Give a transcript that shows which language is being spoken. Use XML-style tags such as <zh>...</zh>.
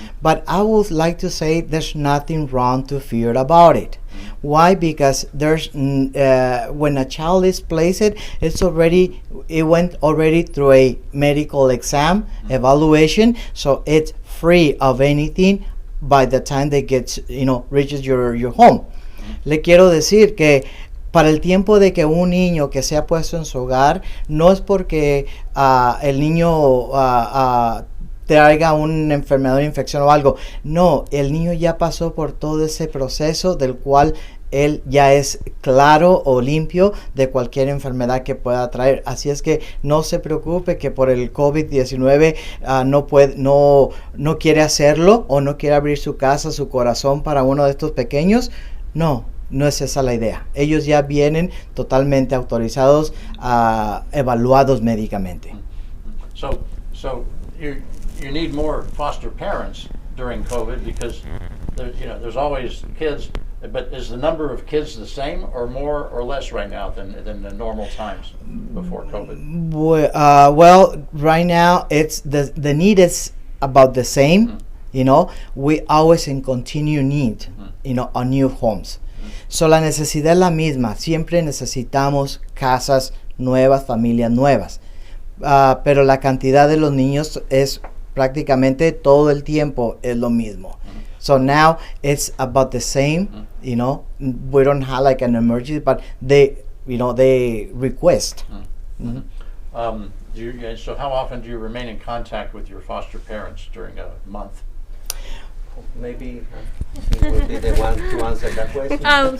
<en>But I would like to say there's nothing wrong to fear about it. Why? Because there's when a child is placed, it went already through a medical exam evaluation, so it's free of anything by the time they get, reaches your home.</en> <es>Le quiero decir que para el tiempo de que un niño que sea puesto en su hogar, no es porque el niño traiga una enfermedad o infección o algo. No, el niño ya pasó por todo ese proceso del cual él ya es claro o limpio de cualquier enfermedad que pueda traer. Así es que no se preocupe que por el COVID-19 no quiere hacerlo o no quiere abrir su casa, su corazón para uno de estos pequeños. No es esa la idea. Ellos ya vienen totalmente autorizados, evaluados médicamente.</es> <en>So you need more foster parents during COVID because there's always kids. But is the number of kids the same or more or less right now than the normal times before COVID? Well, right now it's the need is about the same. We always in continue need, on new homes.</en> <es>So la necesidad es la misma. Siempre necesitamos casas nuevas, familias nuevas. Pero la cantidad de los niños es prácticamente todo el tiempo es lo mismo.</es> <en>So now it's about the same, we don't have like an emergency, but they request. So how often do you remain in contact with your foster parents during a month? Maybe he will be the one to answer that question.</en>